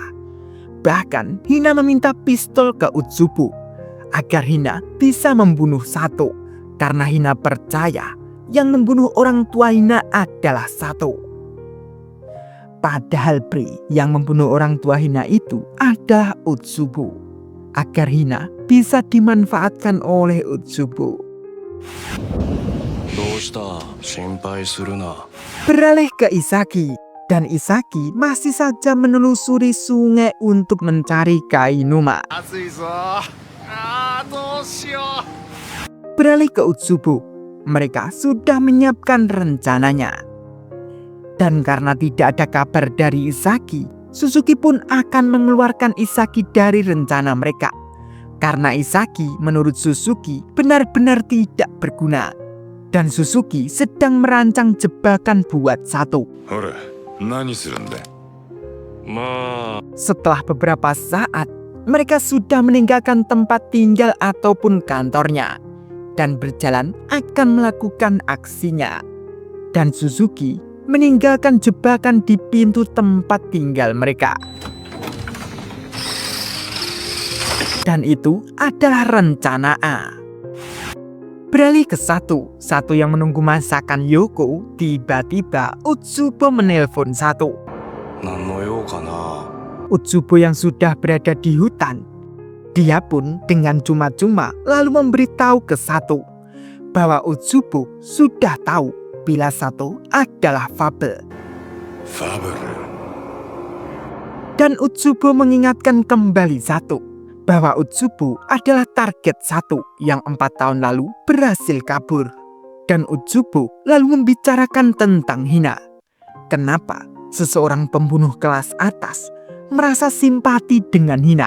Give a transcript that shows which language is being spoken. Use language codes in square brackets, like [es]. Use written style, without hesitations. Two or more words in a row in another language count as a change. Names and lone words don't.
[id] Bahkan Hina meminta pistol ke Utsubo agar Hina bisa membunuh Sato. Karena Hina percaya yang membunuh orang tua Hina adalah Sato. Padahal Bre yang membunuh orang tua Hina itu adalah Utsubo. Agar Hina bisa dimanfaatkan oleh Utsubo. [ja] どうした心配するな [id] Beralih ke Isagi. Dan Isagi masih saja menelusuri sungai untuk mencari Kainuma. [ja] 熱いぞどうしよう [id] Beralih ke Utsubo. Mereka sudah menyiapkan rencananya. Dan karena tidak ada kabar dari Isagi, Suzuki pun akan mengeluarkan Isagi dari rencana mereka. Karena Isagi menurut Suzuki benar-benar tidak berguna. Dan Suzuki sedang merancang jebakan buat Sato. [ja] ほれ何するんだまあ [id] Setelah beberapa saat, mereka sudah meninggalkan tempat tinggal ataupun kantornya. Dan berjalan akan melakukan aksinya. Dan Suzuki meninggalkan jebakan di pintu tempat tinggal mereka. Dan itu adalah rencana A. Beralih ke Sato yang menunggu masakan Yoko, tiba-tiba Utsubo menelpon Sato. [ja] 何の用かな [id] Utsubo yang sudah berada di hutan. Dia pun dengan cuma-cuma lalu memberitahu ke Sato bahwa Utsubo sudah tahu bila Sato adalah Fable. [ja] ファブル [id] Dan Utsubo mengingatkan kembali Sato bahwa Utsubo adalah target Sato yang 4 tahun lalu berhasil kabur. Dan Utsubo lalu membicarakan tentang Hina. Kenapa seseorang pembunuh kelas atas merasa simpati dengan Hina?